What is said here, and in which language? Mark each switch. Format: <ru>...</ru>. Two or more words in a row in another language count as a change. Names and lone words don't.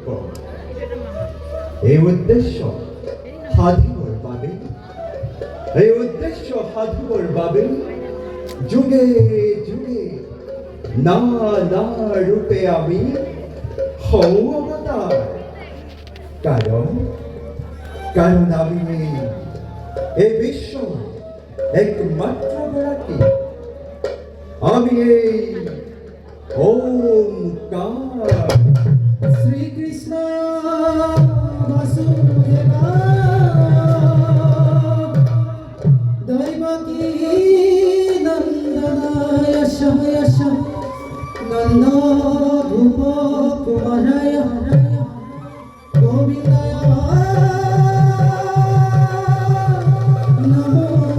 <as>এই উদ্দেশ্য সাধিবৰ বাবে যুগে যুগে নানা ৰূপে আমি হওঁ অৱতাৰ। কাৰণ আমি এই বিশ্বৰ একমাত্ৰ গৰাকী। আমি এই ওমকাৰ</as> <sa>শ্রীকৃষ্ণ বাসুদেবা দৈবকী নন্দনায় যশ নন্দ ভূপ কুমারায় গোবিন্দায় নমো</sa>